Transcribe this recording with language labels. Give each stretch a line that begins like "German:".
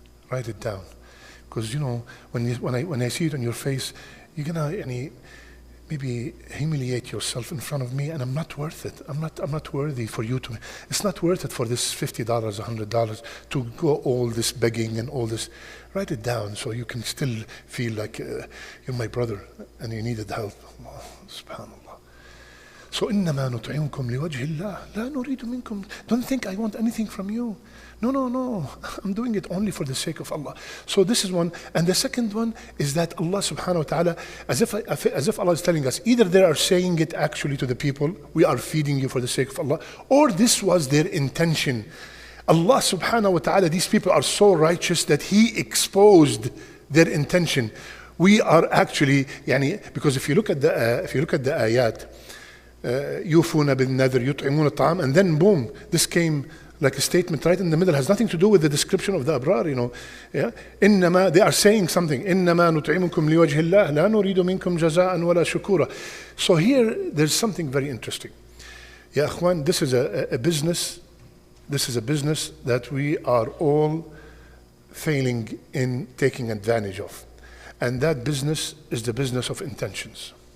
English: Write it down. Because, when I see it on your face, you're going to maybe humiliate yourself in front of me, and I'm not worth it. I'm not worthy for you to. It's not worth it for this $50, $100 to go all this begging and all this. Write it down so you can still feel like you're my brother and you needed help. Allah, subhanallah.
Arabic: So إنما نطعمكم لوجه الله لا نريد منكم.
English: Don't think I want anything from you. No. I'm doing it only for the sake of Allah. So this is one. And the second one is that Allah subhanahu wa ta'ala, as if Allah is telling us, either they are saying it actually to the people, we are feeding you for the sake of Allah, or this was their intention. Allah subhanahu wa ta'ala, these people are so righteous that He exposed their intention. We are actually, because if you look at the ayat,
Arabic: يوفون بالنذر يطعمون الطعام,
English: and then boom, this came like a statement right in the middle, has nothing to do with the description of the abrar, yeah. إنما, they are saying something.
Arabic: إنما نطعمكم لوجه الله لا نريد منكم جزاء ولا شكورا.
English: So here, there's something very interesting. Ya akhwan, this is a business. This is a business that we are all failing in taking advantage of. And that business is the business of intentions.